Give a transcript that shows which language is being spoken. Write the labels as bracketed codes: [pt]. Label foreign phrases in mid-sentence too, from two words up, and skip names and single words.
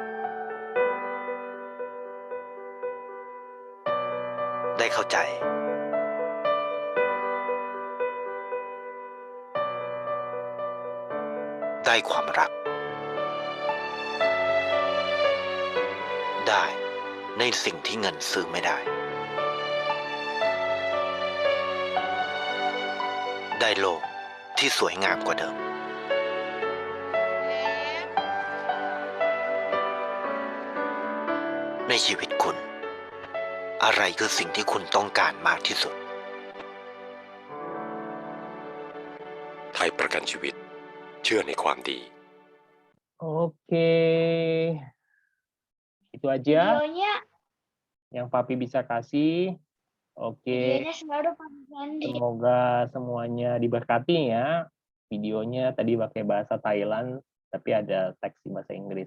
[th] ได้เข้าใจ ได้ความรัก ได้ในสิ่งที่เงินซื้อไม่ได้ ได้โลกที่สวยงามกว่าเดิม ในชีวิตคุณ อะไรคือสิ่งที่คุณต้องการมากที่สุด ไทยประกันชีวิต เชื่อในความดี [id] Oke. Itu aja Videonya, yang Papi bisa kasih. Oke. videonya selalu pakai Fendi. Semoga semuanya diberkati ya. Videonya tadi pakai bahasa Thailand, tapi ada teks di bahasa Inggris.